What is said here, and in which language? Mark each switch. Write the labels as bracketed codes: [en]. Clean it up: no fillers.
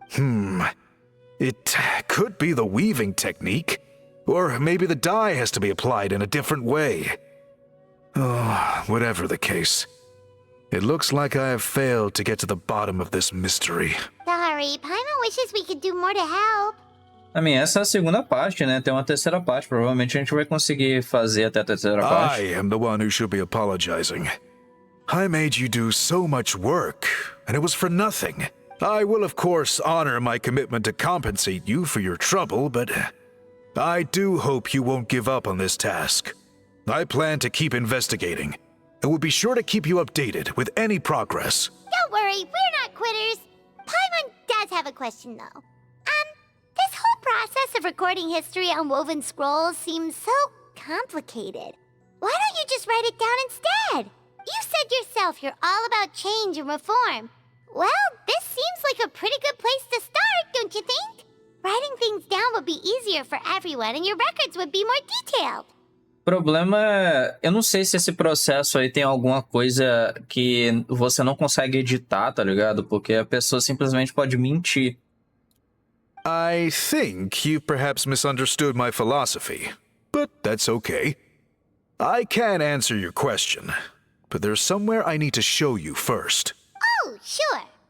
[en] It could be the weaving technique, or maybe the dye has to be applied in a different way. Oh, whatever the case. It looks like I have failed to get to the bottom of this mystery. Sorry, Paimon wishes we could do more to help. [pt] Essa é a segunda parte, né? Tem uma terceira parte. Provavelmente a gente vai conseguir fazer até a terceira parte. [en] I am the one who should be apologizing. I made you do so much work, and it was for nothing. I will, of course, honor my commitment to compensate you for your trouble, but I do hope you won't give up on this task. I plan to keep investigating, and will be sure to keep you updated with any progress. Don't worry, we're not quitters. Paimon does have a question, though. This whole process of recording history on woven scrolls seems so complicated. Why don't you just write it down instead? You said yourself you're all about change and reform. Well, this seems like a pretty good place to start, don't you think? Writing things down would be easier for everyone and your records would be more detailed. [pt] O problema é... Eu não sei se esse processo aí tem alguma coisa que você não consegue editar, tá ligado? Porque a pessoa simplesmente pode mentir. [en] I think you perhaps misunderstood my philosophy, but that's okay. I can answer your question, but there's somewhere I need to show you first. Oh, sure.